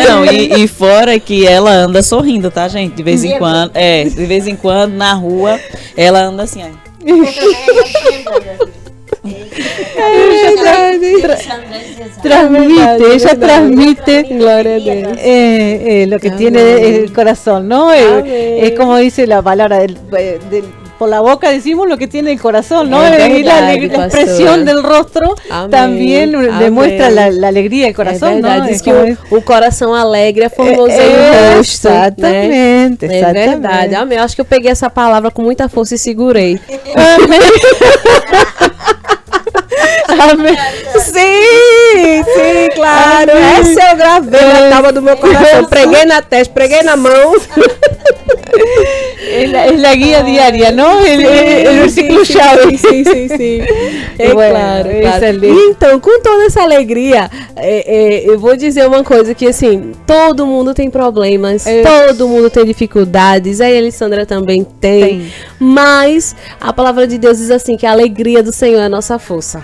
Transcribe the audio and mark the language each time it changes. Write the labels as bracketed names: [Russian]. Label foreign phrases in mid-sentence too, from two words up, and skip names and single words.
[Portuguese] não, e fora que ela anda sorrindo, tá, gente? De vez em quando, de vez em quando, na rua, ela anda assim, ó. [Spanish] Transmite, ella transmite [Portuguese] Glória a Deus. [Spanish] lo que Amén. tiene el corazón, ¿no? Amén. Es como dice la palabra por la boca decimos lo que tiene el corazón, ¿no? Es Y la verdad, expresión pastora. del rostro Amén. también Amén. demuestra la alegría del [Portuguese] É [Spanish] corazón, [Portuguese] verdade, [Spanish] ¿no? [Portuguese] diz [Spanish] Es [Portuguese] que [Spanish] como [Portuguese] o coração alegre é formoseio no rosto. Né? Exatamente, É exatamente. verdade, amém. Eu acho que eu peguei essa palavra com muita força e segurei. [Spanish] Amén. [Portuguese] Sim, claro. Essa eu gravei na tábua do meu coração. Preguei na testa, preguei na mão. [Spanish] Es la guía diaria, ¿no? El versículo chave. [Portuguese] Sim. É [Spanish] Bueno, [Portuguese] claro. essa é linda. Então, com toda essa alegria, eu vou dizer uma coisa que, assim, todo mundo tem problemas, todo mundo tem dificuldades, a Elisandra também tem. Mas a palavra de Deus diz assim, que a alegria do Senhor é a nossa força.